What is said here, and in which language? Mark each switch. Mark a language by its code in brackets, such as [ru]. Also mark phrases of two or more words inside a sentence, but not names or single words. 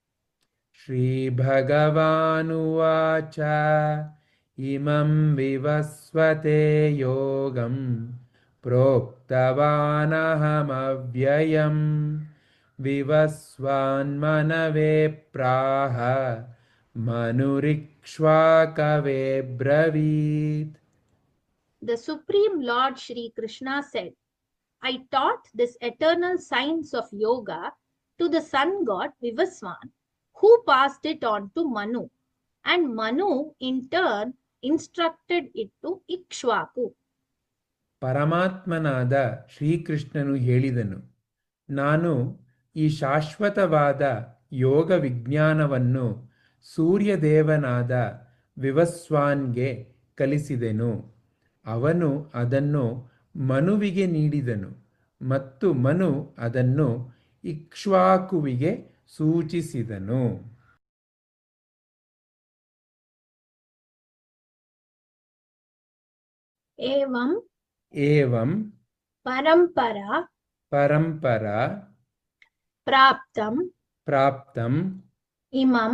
[sa] श्रीभगवानुवाच इमं विवस्वते योगं प्रोक्तवानहमव्ययम् विवस्वान्मनवे प्राह मनुरिक्ष्वाकवे ब्रवीत्. [en] The Supreme Lord Shri Krishna said, I taught this eternal science of yoga to the sun god Vivaswan, who passed it on to Manu, and Manu in turn instructed it to Ikshvaku. [kn] ಪರಮಾತ್ಮನಾದ ಶ್ರೀಕೃಷ್ಣನು ಹೇಳಿದನು, ನಾನು ಈ ಶಾಶ್ವತವಾದ ಯೋಗ ವಿಜ್ಞಾನವನ್ನು ಸೂರ್ಯದೇವನಾದ ವಿವಸ್ವಾನ್ಗೆ ಕಲಿಸಿದೆನು. ಅವನು ಅದನ್ನು ಮನುವಿಗೆ ನೀಡಿದನು ಮತ್ತು ಮನು ಅದನ್ನು ಇಕ್ಷ್ವಾಕುವಿಗೆ ಸೂಚಿಸಿದನು. [sa] एवं ಏವಂ परंपरा ಪರಂಪರಾ प्राप्तम ಪ್ರಾಪ್ತಂ इमं